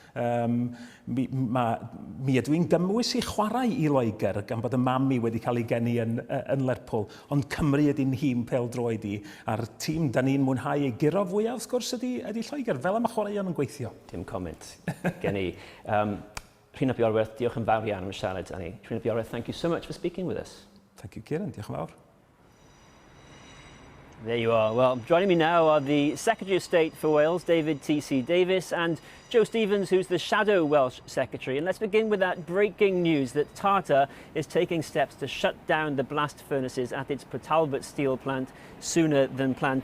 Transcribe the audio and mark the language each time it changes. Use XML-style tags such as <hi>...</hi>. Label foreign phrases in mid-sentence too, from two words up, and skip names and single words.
<cy>Mi ydw i'n gymwys I chwarae I Loegr gan bod y mam I wedi cael ei geni yn Lerpwl, ond Cymru ydy'n hîm pêl-droed I, a'r tîm da ni'n mwynhau ei giro fwyaf wrth gwrs ydy Lloegr, fel am y chwaraeon yn gweithio. Dim comment gen I. Rhyn ap Iorwerth, diolch yn fawr iawn am y siarad, Annie. Rhyn ap Iorwerth,</cy> <en>thank you so much for speaking with us. Thank you,</en> <cy>Ciaran, diolch yn fawr.</cy> <en>There you are. Well, joining me now are the Secretary of State for Wales, David T.C. Davies, and Joe Stevens, who's the Shadow Welsh Secretary. And let's begin with that breaking news that Tata is taking steps to shut down the blast furnaces at its Port Talbot steel plant sooner than planned.</en>